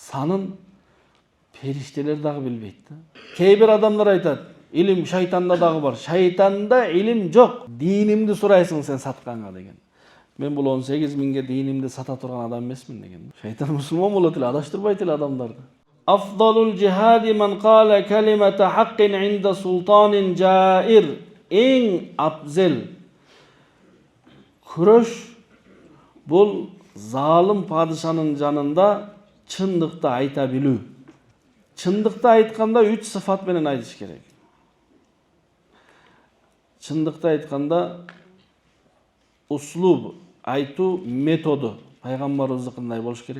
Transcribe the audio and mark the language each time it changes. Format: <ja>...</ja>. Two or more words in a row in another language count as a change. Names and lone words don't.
<ky>санын периштелер дагы билбейт да. Кээ бир адамдар айтат, илим шайтанда дагы бар. Шайтанда илим жок. Динимди сурайсың сен сатканга деген. Мен бул 18 миңге динимди сата турган адам эмесмин деген. Шайтан мусулман болот эле, адаштырбайт эле адамдарды.</ky> <ar>أفضل الجهاد من قال كلمة حق عند سلطان جائر.</ar> <ky>Эң абзел күрөш бул залым падышанын жанында чындыкты айта билүү. Чындыкты айтканда 3 сыфат менен айтыш керек. Чындыкты айтканда услуб, айтуу методу пайгамбарыбыз кандай болуш керек?</ky>